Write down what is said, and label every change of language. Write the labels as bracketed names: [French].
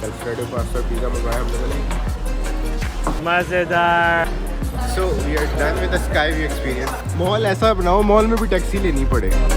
[Hindi] Alfredo pasta pizza मंगवाया हम लोगों ने. मजेदार. [English] So we are done with the Sky View experience. [Hindi] Mall ऐसा बनाओ मॉल में भी टैक्सी लेनी पड़े.